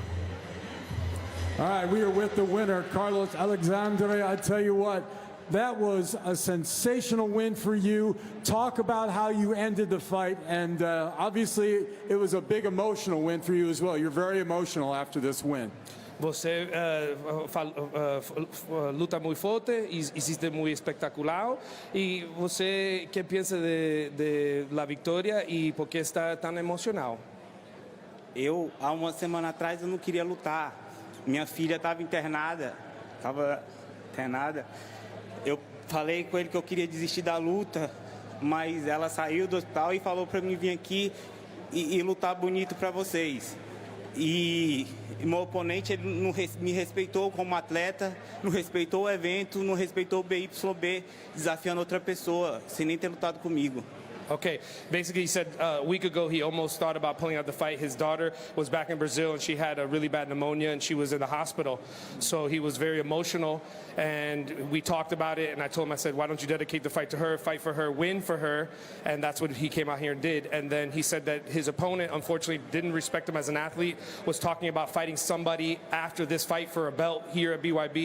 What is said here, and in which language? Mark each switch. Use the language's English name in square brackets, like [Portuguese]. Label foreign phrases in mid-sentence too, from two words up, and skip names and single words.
[English] All right, we are with the winner, Carlos Alexandre. I tell you what, that was a sensational win for you. Talk about how you ended the fight, and obviously it was a big emotional win for you as well. You're very emotional after this win. [Portuguese] Você luta muito forte, [Spanish] hiciste muy espectacular. [Portuguese] E você, [Spanish] ¿qué piensa de la victoria [Portuguese] e por que está tão emocional? Eu, há uma semana atrás, eu não queria lutar. Minha filha estava internada. Eu falei com ele que eu queria desistir da luta, mas ela saiu do hospital e falou para mim vir aqui e lutar bonito para vocês. E meu oponente, ele não me respeitou como atleta, não respeitou o evento, não respeitou o BYB, desafiando outra pessoa, sem nem ter lutado comigo. [English] Okay, basically he said a week ago he almost thought about pulling out the fight. His daughter was back in Brazil and she had a really bad pneumonia and she was in the hospital. So he was very emotional and we talked about it and I told him, I said, why don't you dedicate the fight to her, fight for her, win for her? And that's what he came out here and did. And then he said that his opponent unfortunately didn't respect him as an athlete, was talking about fighting somebody after this fight for a belt here at BYB.